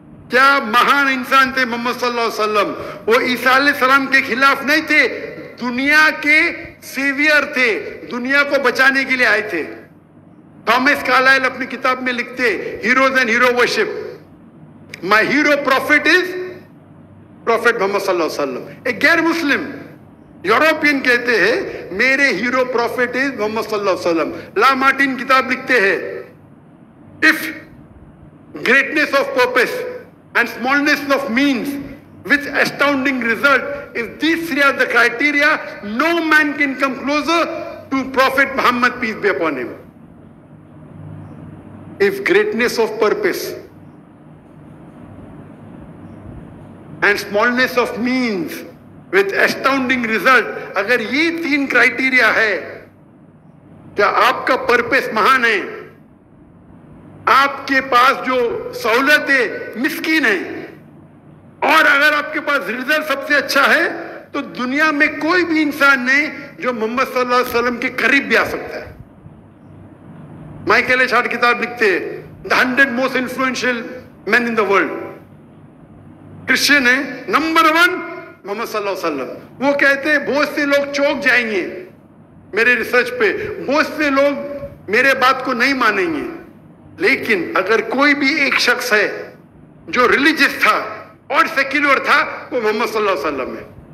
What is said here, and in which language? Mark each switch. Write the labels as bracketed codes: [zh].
[ur] کیا مہان انسان تھے محمد صلی اللہ علیہ وسلم. وہ عیسیٰ علیہ السلام کے خلاف نہیں تھے، دنیا کے سیویئر تھے، دنیا کو بچانے کے لیے آئے تھے. تھامس کارلائل اپنی کتاب میں لکھتے heroes and hero worship, [en] my hero prophet is prophet [ur] محمد صلی اللہ علیہ وسلم. ایک غیر مسلم یوروپین کہتے ہیں میرے ہیرو پروفٹ از محمد صلی اللہ علیہ وسلم. لا مارٹن کتاب لکھتے ہیں [en] if greatness of purpose and smallness of means with astounding result, if these three are the criteria, no man can come closer to Prophet Muhammad, peace be upon him. If greatness of purpose and smallness of means with astounding result, [ur] اگر یہ 3 criteria ہے، کیا آپ کا purpose مہان ہے، آپ کے پاس جو سہولت ہے مسکین ہے، اور اگر آپ کے پاس رزلٹ سب سے اچھا ہے، تو دنیا میں کوئی بھی انسان نہیں جو محمد صلی اللہ علیہ وسلم کے قریب بھی آ سکتا ہے. مائیکل ایچ ہارٹ کتاب لکھتے ہیں The 100 most influential men in the world. Christian ہے نمبر 1 محمد صلی اللہ علیہ وسلم. وہ کہتے ہیں بہت سے لوگ چوک جائیں گے میرے ریسرچ پہ، بہت سے لوگ میرے بات کو نہیں مانیں گے، لیکن اگر کوئی بھی ایک شخص ہے جو ریلیجس تھا اور سیکولر تھا وہ محمد صلی اللہ علیہ وسلم ہے.